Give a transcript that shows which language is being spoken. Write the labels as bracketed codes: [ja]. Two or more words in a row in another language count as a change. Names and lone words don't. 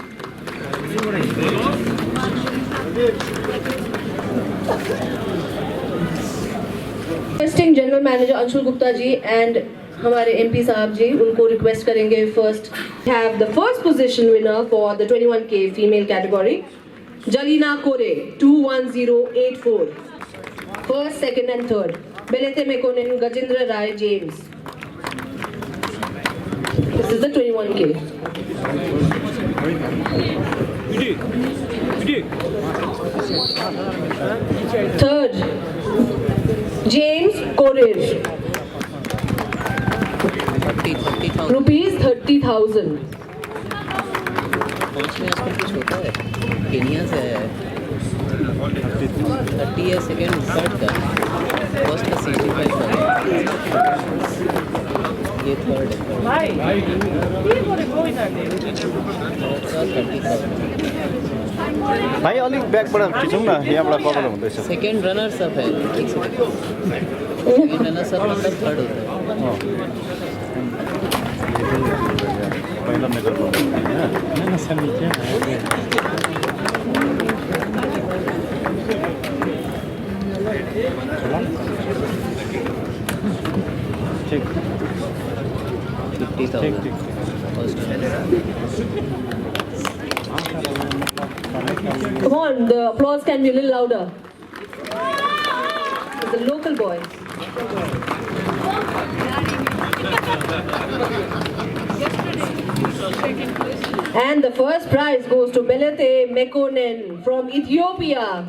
[en] requesting general manager अंशुल गुप्ता जी and [hi] हमारे MP साहब जी, उनको रिक्वेस्ट करेंगे [en] first have the first position winner for the 21K female category जलीना कोरे 21084, first, second and third। बेलेते मेकोनेन गजेंद्र राय जेम्स, this is the 21K. third James Korir, rupees 30,000। [hi] केनिया से है, 30 है, सेकेंड थर्ड का, फर्स्ट का 65 का, ये थर्ड [ne] भाइ अलिक ब्याकबाट खिचौँ न, यहाँबाट प्रब्लम हुँदैछ। [en] second runners up [hi] है, [en] second runners up [hi] मतलब थर्ड होता है। पहिला मेडल ठीक 50,000 [en] Come on, the applause can be a little louder. The local boy. And the first prize goes to Belete Mekonen from Ethiopia.